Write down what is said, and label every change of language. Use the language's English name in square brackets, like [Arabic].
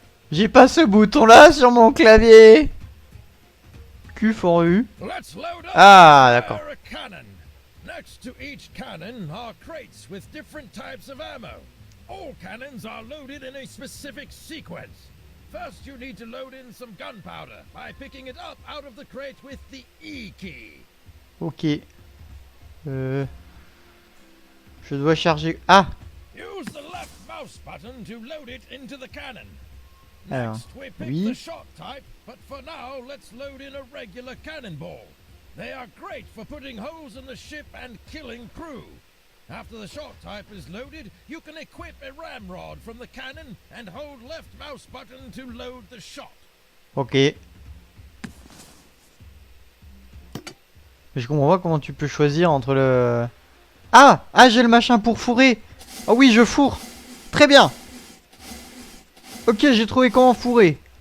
[French] J'ai pas ce bouton là sur mon clavier. [English] Q for U. [French] Ah, d'accord. [English] Next to each cannon are crates with different types of ammo. All cannons are loaded in a specific sequence. First, you need to load in some gunpowder by picking it up out of the crate with the E key. [French] Ok. Je dois charger... Ah! [English] Use the left mouse button to load it into the cannon. [French] Alors, [English] Next, we pick the shot type, but for now, let's load in a regular cannonball. They are great for putting holes in the ship and killing crew. After the shot type is loaded, you can equip a ramrod from the cannon and hold left mouse button to load the shot. Ok. [French] Mais je comprends pas comment tu peux choisir entre le... Ah! Ah, j'ai le machin pour fourrer. Oh oui, je fourre. Très bien. Ok, j'ai trouvé comment fourrer.